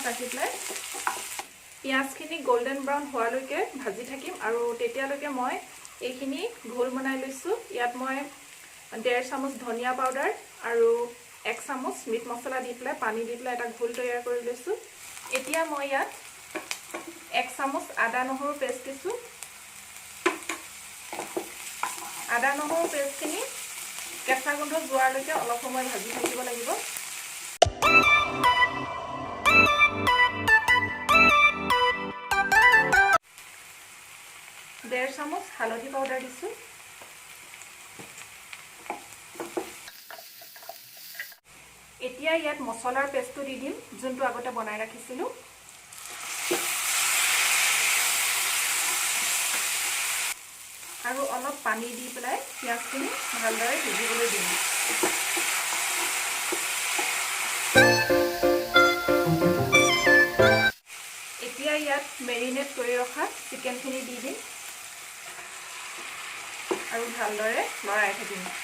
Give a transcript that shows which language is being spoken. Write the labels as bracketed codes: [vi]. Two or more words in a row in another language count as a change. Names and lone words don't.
[as] ৰাখি প্লাই পিয়াজখিনি [en] golden brown [as] হোৱালৈকে ভাজি থাকিম আৰু তেতিয়ালৈকে মই এইখিনি ঘোল বনাই লৈছো ইয়াত মই 1.5 চামুচ ধনিয়া পাউডাৰ আৰু 1 চামুচ মিট মছলা দি প্লাই পানী দি প্লাই এটা ঘোল তৈয়াৰ কৰি লৈছো এতিয়া মই ইয়াত 1 চামুচ আদা নহৰু পেষ্ট দিছো আদা নহৰু পেষ্টখিনি কেঁচা গোন্ধ যোৱালৈকে অলপ সময় ভাজি থাকিব লাগিব ডেৰ চামুচ হালধি পাউডাৰ দিছো এতিয়া ইয়াত মছলাৰ পেষ্টটো দি দিম যিটো আগতে বনাই ৰাখিছিলো আৰু অলপ পানী দি পেলাই পিঁয়াজখিনি ভালদৰে সিজিবলৈ দিম। এতিয়া ইয়াত মেৰিনেট কৰি ৰখা চিকেনখিনি দি দিম আৰু ভালদৰে লৰাই থাকিম।